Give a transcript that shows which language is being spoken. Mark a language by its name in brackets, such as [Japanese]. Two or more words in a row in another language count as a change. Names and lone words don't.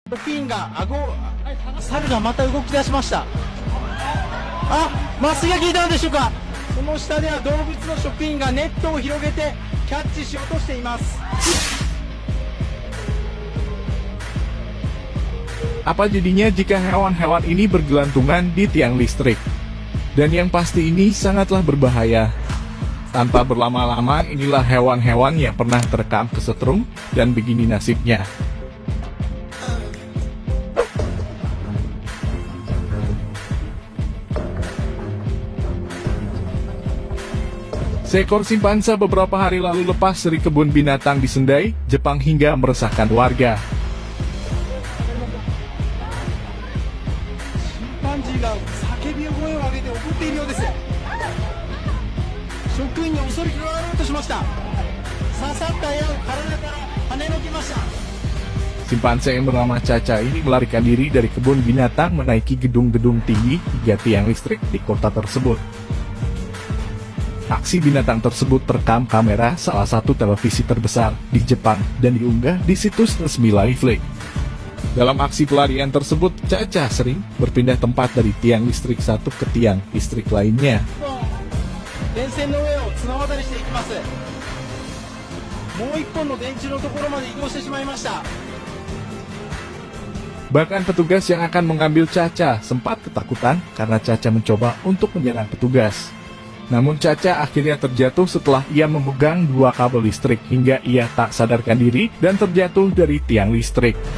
[Japanese] ピンが顎、猿がまた動き出しました。あ、麻酔が効いたのでしょうか。その下では動物の職員がネットを広げてキャッチしようとしています。 [Indonesian] Apa jadinya jika hewan-hewan ini bergelantungan di tiang listrik? Dan yang pasti ini sangatlah berbahaya. Tanpa berlama-lama, inilah hewan-hewan yang pernah terekam kesetrum dan begini nasibnya. Seekor simpanse beberapa hari lalu lepas dari kebun binatang di Sendai, Jepang hingga meresahkan warga. [Japanese] チンパンジーが叫び声を上げて怒っているようです。職員に襲いかかろうとしました。刺さった矢を体から跳ねのけました。 [Indonesian] Simpanse yang bernama Caca ini melarikan diri dari kebun binatang menaiki gedung-gedung tinggi hingga tiang listrik di kota tersebut. Aksi binatang tersebut terekam kamera salah satu televisi terbesar di Jepang dan diunggah di situs resmi Liveleak. Dalam aksi pelarian tersebut, Caca sering berpindah tempat dari tiang listrik satu ke tiang listrik lainnya. [Japanese] 電線の上を綱渡りしていきます。もう一本の電柱のところまで移動してしまいました。 [Indonesian] Bahkan petugas yang akan mengambil Caca sempat ketakutan karena Caca mencoba untuk menyerang petugas. Namun Caca akhirnya terjatuh setelah ia memegang dua kabel listrik hingga ia tak sadarkan diri dan terjatuh dari tiang listrik.